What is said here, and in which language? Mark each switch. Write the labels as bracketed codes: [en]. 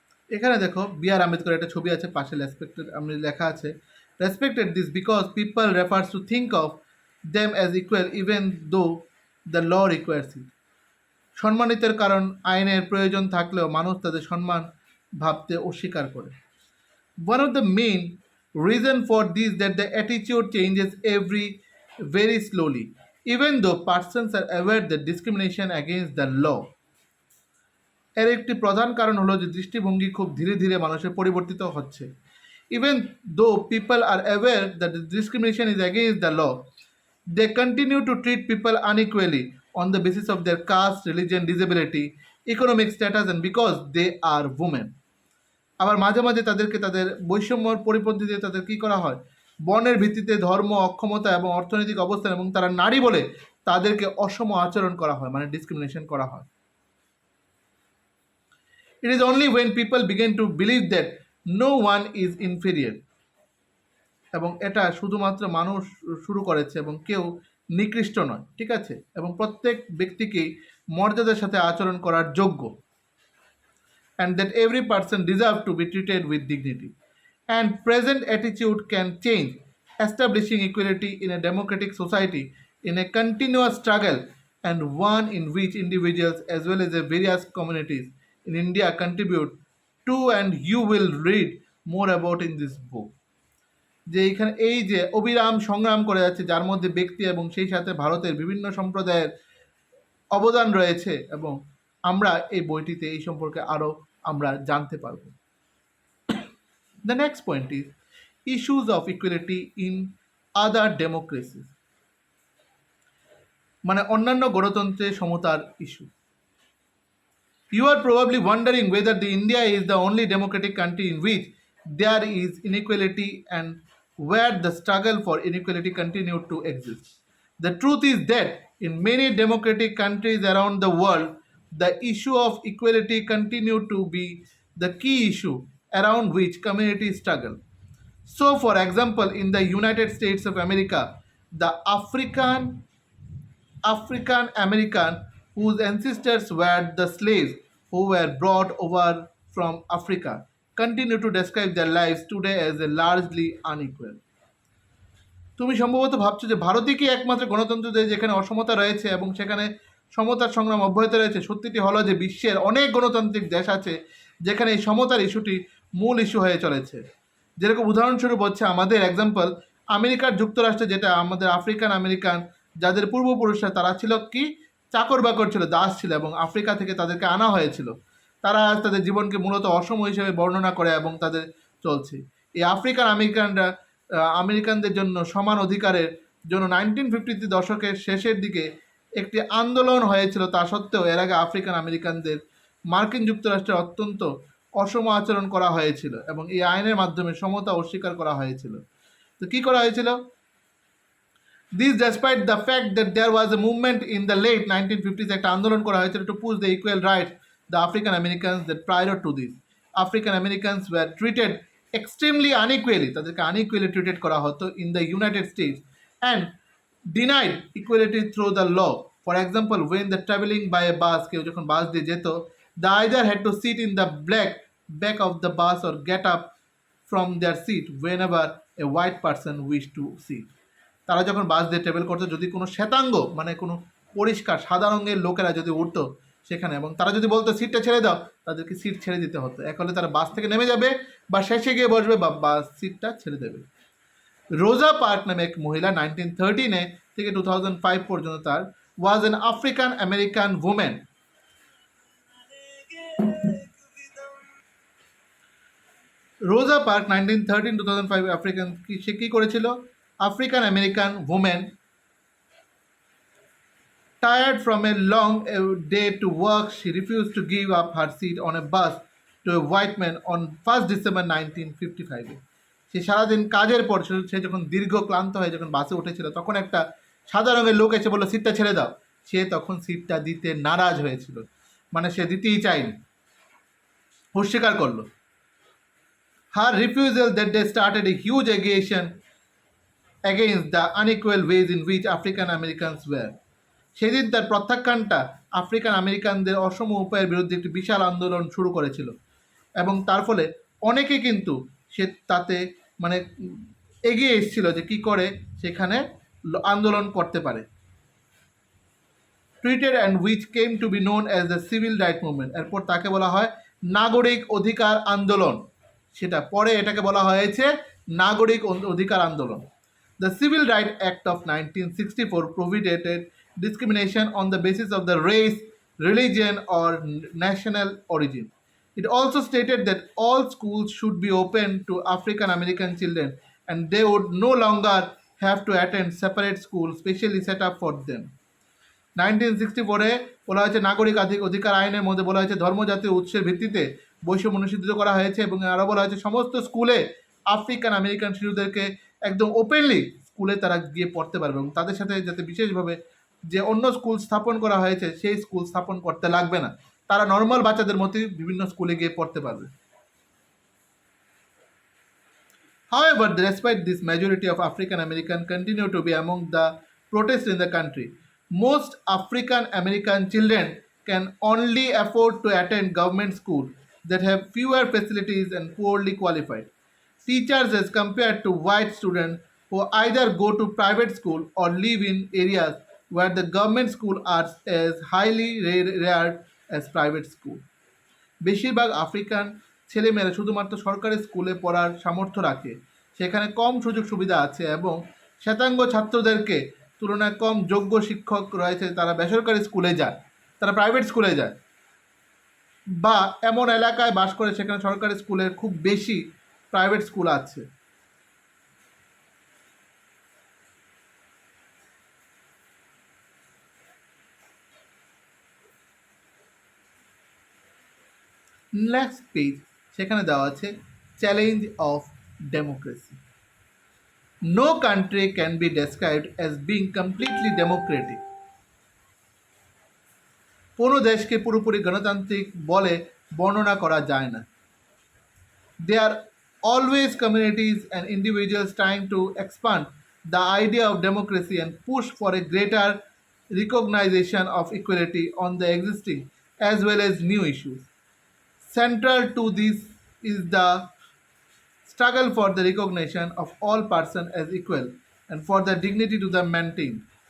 [bn] এখানে দেখো বি আর আম্বেদকর একটা ছবি আছে, পাশে রেসপেক্টেড আমি লেখা আছে, [en] Respected this because people refers to think of them as equal even though the law requires it. [bn] সম্মানিতের কারণ আইনের প্রয়োজন থাকলেও মানুষ তাদের সম্মান ভাবতে অস্বীকার করে। [en] One of the main reason for this that the attitude changes very slowly, even though persons are aware that discrimination against the law. [bn] এর একটি প্রধান কারণ হলো যে দৃষ্টিভঙ্গি খুব ধীরে ধীরে মানুষের পরিবর্তিত হচ্ছে। [en] Even though people are aware that the discrimination is against the law, they continue to treat people unequally on the basis of their caste, religion, disability, economic status, and because they are women. [bn] আবার মাঝে মাঝে তাদেরকে তাদের বৈষম্যর পরিপন্থীতে তাদের কী করা হয়, বর্ণের ভিত্তিতে, ধর্ম, অক্ষমতা এবং অর্থনৈতিক অবস্থান এবং তারা নারী বলে তাদেরকে অসম আচরণ করা হয়, মানে ডিসক্রিমিনেশন করা হয়। [en] It is only when people begin to believe that no one is inferior, [bn] এবং এটা শুধুমাত্র মানুষ শুরু করেছে এবং কেউ নিকৃষ্ট নয়, ঠিক আছে, এবং প্রত্যেক ব্যক্তিকেই মর্যাদার সাথে আচরণ করার যোগ্য, [en] and that every person deserves to be treated with dignity. And present attitude can change, establishing equality in a democratic society in a continuous struggle, and one in which individuals as well as the various communities in India contribute to, and you will read more about in this book. [bn] যে এখানে এই যে অবিরাম সংগ্রাম করে যাচ্ছে, যার মধ্যে ব্যক্তি এবং সেই সাথে ভারতের বিভিন্ন সম্প্রদায়ের অবদান রয়েছে, এবং আমরা এই বইটিতে এই সম্পর্কে আরও আমরা জানতে পারব। [en] The next point is issues of equality in other democracies, [bn] মানে অন্যান্য গণতন্ত্রে সমতার issue. [en] You are probably wondering whether the India is the only democratic country in which there is inequality and where the struggle for inequality continues to exist. The truth is that in many democratic countries around the world, the issue of equality continues to be the key issue around which communities struggle. So, for example, in the United States of America, the African American whose ancestors were the slaves who were brought over from Africa continue to describe their lives today as a largely unequal. [bn] তুমি সম্ভবত ভাবছো যে ভারতই কি একমাত্র গণতন্ত্র দেশ যেখানে অসমতা রয়েছে এবং সেখানে সমতার সংগ্রাম অব্যাহত রয়েছে। সত্যিটি হলো যে বিশ্বের অনেক গণতান্ত্রিক দেশ আছে যেখানে এই সমতার ইস্যুটি মূল ইস্যু হয়ে চলেছে। যেরকম উদাহরণস্বরূপ হচ্ছে আমাদের এক্সাম্পল আমেরিকার যুক্তরাষ্ট্রে, যেটা আমাদের আফ্রিকান আমেরিকান যাদের পূর্বপুরুষরা তারা ছিল কি চাকর বাকর ছিল, দাস ছিল, এবং আফ্রিকা থেকে তাদেরকে আনা হয়েছিল। তারা আজ তাদের জীবনকে মূলত অসম হিসেবে বর্ণনা করে এবং তাদের চলছে। এই আফ্রিকান আমেরিকানদের জন্য সমান অধিকারের জন্য 1950 দশকের শেষের দিকে একটি আন্দোলন হয়েছিল। তা সত্ত্বেও এর আগে আফ্রিকান আমেরিকানদের মার্কিন যুক্তরাষ্ট্রে অত্যন্ত অসম আচরণ করা হয়েছিল এবং এই আইনের মাধ্যমে সমতা অস্বীকার করা হয়েছিল। তো কী করা হয়েছিল? [en] This despite the fact that there was a movement in the late 1950s [bn] একটা আন্দোলন করা হয়েছিল [en] to push the equal rights the African Americans, that prior to this African Americans were treated extremely unequally, [bn] তাদেরকে [en] unequally treated [bn] করা হতো [en] in the United States and denied equality through the law. For example, when the traveling by a bus, [bn] কেউ যখন বাস দিয়ে যেত, [en] they either had to sit in the back of the bus or get up from their seat whenever a white person wished to sit. [bn] তারা যখন বাস দিয়ে travel করতো, যদি কোনো শ্বেতাঙ্গ মানে কোনো পরিষ্কার সাদা রঙের লোকেরা যদি উঠতো সেখানে, এবং তারা যদি বলতো সিটটা ছেড়ে দাও, তাদেরকে সিট ছেড়ে দিতে হতো। এক হলে তারা বাস থেকে নেমে যাবে বা শেষে গিয়ে বসবে বা বাস সিটটা ছেড়ে দেবে। রোজা পার্ক নামে এক মহিলা 1913 থেকে 2005 পর্যন্ত তার [en] Was an African American women. [bn] রোজা পার্ক 1913-2005 আফ্রিকান, সে কী করেছিল? [en] African American women, tired from a long day to work, she refused to give up her seat on a bus to a white man on 1st December 1955. [bn] সে সারাদিন কাজের পর সে যখন দীর্ঘ ক্লান্ত হয়ে যখন বাসে উঠেছিল, তখন একটা সাদা রঙের লোক এসে বললো সিটটা ছেড়ে দাও। সে তখন সিটটা দিতে নারাজ হয়েছিল, মানে সে দিতেই চায়নি, অস্বীকার করলো। [en] Her refusal that day started a huge agitation against the unequal ways in which African Americans were. [bn] সেদিন তার প্রত্যাখ্যানটা আফ্রিকান আমেরিকানদের অসম উপায়ের বিরুদ্ধে একটি বিশাল আন্দোলন শুরু করেছিল, এবং তার ফলে অনেকে কিন্তু সে তাতে মানে এগিয়ে এসেছিল যে কী করে সেখানে আন্দোলন করতে পারে। [en] Tweeted and which came to be known as the civil right movement. [bn] এরপর তাকে বলা হয় নাগরিক অধিকার আন্দোলন, সেটা পরে এটাকে বলা হয়েছে নাগরিক অধিকার আন্দোলন। [en] The Civil Rights Act of 1964 prohibited discrimination on the basis of the race, religion, or national origin. It also stated that all schools should be open to African American children and they would no longer have to attend separate schools specially set up for them. [bn] 1964-এ বলা হয়েছে নাগরিক অধিকার আইনের মধ্যে বলা হয়েছে ধর্মজাতীয় উৎসের ভিত্তিতে বৈষম্য নিষিদ্ধ করা হয়েছে, এবং আরও বলা হয়েছে সমস্ত স্কুলে আফ্রিকান আমেরিকান শিশুদেরকে একদম ওপেনলি স্কুলে তারা গিয়ে পড়তে পারবে, এবং তাদের সাথে যাতে বিশেষভাবে যে অন্য স্কুল স্থাপন করা হয়েছে সেই স্কুল স্থাপন করতে লাগবে না, তারা নর্মাল বাচ্চাদের মতোই বিভিন্ন স্কুলে গিয়ে পড়তে পারবে। [en] However, despite this, majority of African Americans continue to be among the protests in the country. Most African American children can only afford to attend government schools that have fewer facilities and poorly qualified teachers as compared to white students who either go to private school or live in areas where the government school are as highly reared as private school. [bn] বেশিরভাগ African ছেলেমেয়েরা শুধুমাত্র সরকারি স্কুলে পড়ার সামর্থ্য রাখে, সেখানে কম সুযোগ সুবিধা আছে, এবং শ্বেতাঙ্গ ছাত্রদেরকে তুলনায় কম যোগ্য শিক্ষক রয়েছে, তারা বেসরকারি স্কুলে যায়, তারা প্রাইভেট স্কুলে যায়, বা এমন এলাকায় বাস করে সেখানে সরকারি স্কুলের খুব বেশি প্রাইভেট স্কুল আছে। নেক্সট পেজ, সেখানে দেওয়া আছে [en] Challenge of democracy. No country can be described as being completely democratic. [bn] কোনো দেশকে পুরোপুরি গণতান্ত্রিক বলে বর্ণনা করা যায় না। [en] They are always communities and individuals trying to expand the idea of democracy and push for a greater recognition of equality on the existing as well as new issues. Central to this is the struggle for the recognition of all persons as equal and for the dignity to them maintained.